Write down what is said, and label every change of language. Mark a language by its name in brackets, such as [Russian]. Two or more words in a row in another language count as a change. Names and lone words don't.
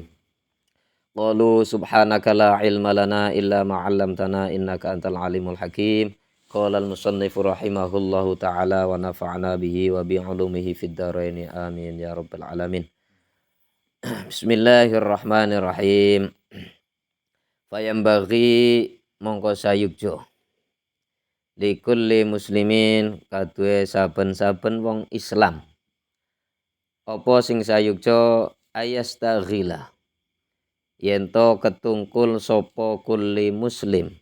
[Arabic] قالوا سبحانك لا علم لنا إلا ما علمتنا إنك أنت العليم الحكيم. قال المصنف رحمه الله تعالى ونفعنا به وبعلومه في الدارين آمين يا رب العالمين. Bismillahirrahmanirrahim. [Javanese] Fayambaghi mongko sayukjo [Arabic] لكل مسلم [Javanese] kadue saben-saben wong Islam apa sing sayukjo ayastaghila yento ketungkul sopo [Arabic] كل مسلم